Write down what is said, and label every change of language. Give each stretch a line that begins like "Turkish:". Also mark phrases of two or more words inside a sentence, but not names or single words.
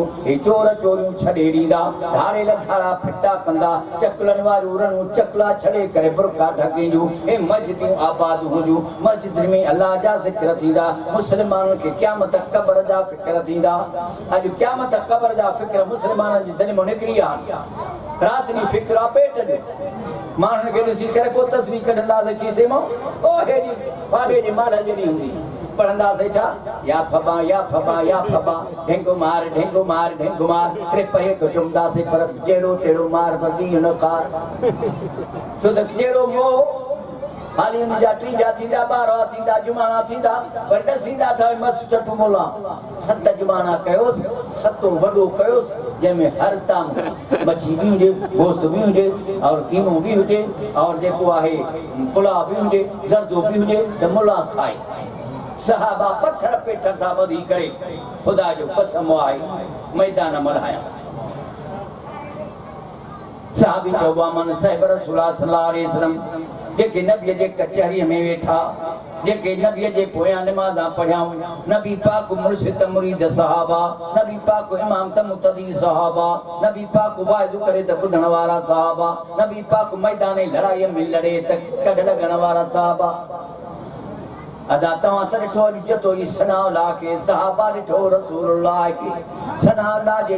Sindhi: हे चोर चोरियूं छॾे ॾींदा धाड़े लथाड़ा फिटा कंदा चकलनि वारियूं रणूं चकला छॾे करे बुरका ढकेंदियूं हे मस्जिदूं आबाद हुजूं मस्जिद में अल्लाह जा ज़िक्र थींदा मुस्लमाननि खे क़यामत क़ब्र जा फ़िक्र थींदा अॼु क़यामत क़ब्र जा फ़िक्र मुस्लमाननि जी दिलि मां निकिरी आहिनि राति ॾींहुं फ़िक्र पेट में माण्हुनि खे ॾिसी करे पोइ तस्वीर कढंदासीं खीसे मां ओ हेॾी फाॾे जी माल जहिड़ी हूंदी पढ़ंदासीं छा या फबा या फबा या फबा ढेंगो मार ढेंगो मार ढेंगो मार टे पहे खे चुमंदासीं पर जहिड़ो तहिड़ो मार बदी न कार छो त कहिड़ो मोह हाली उन जा टीजा थींदा ॿारहं थींदा जुमाना थींदा पर ॾसींदा अथव मस्त चटू मोला सत जुमाना कयोसि सतो वॾो कयोसि जंहिंमें हर ताम मच्छी बि हुजे गोश्त बि हुजे और कीमो बि हुजे और जेको आहे पुलाव बि हुजे ज़र्दो बि हुजे त मुला खाए सहाबा पत्थर पेट सां ॿधी करे ख़ुदा जो कसम आहे मैदान मल्हाया सहाबी चइबो मन साहिब रसूल
Arabic: صلى الله عليه وسلم
Sindhi: जेके नबीअ जे कचहरीअ में वेठा जेके नबीअ जे पोयां निमाज़ां पढ़ियाऊं नबी पाक मुर्शिद मुरीद सहाबा नबी पाक इमाम त मुक़तदी सहाबा नबी पाक वाइज़ करे त ॿुधण वारा सहाबा नबी पाक मैदान लड़ाईअ में लड़े त कढ लॻण वारा सहाबा अदा तव्हां सां ॾिठो ॾिठो ई सनाउल्लाह खे सहाबा ॾिठो रसूलुल्लाह खे सनाउल्लाह जे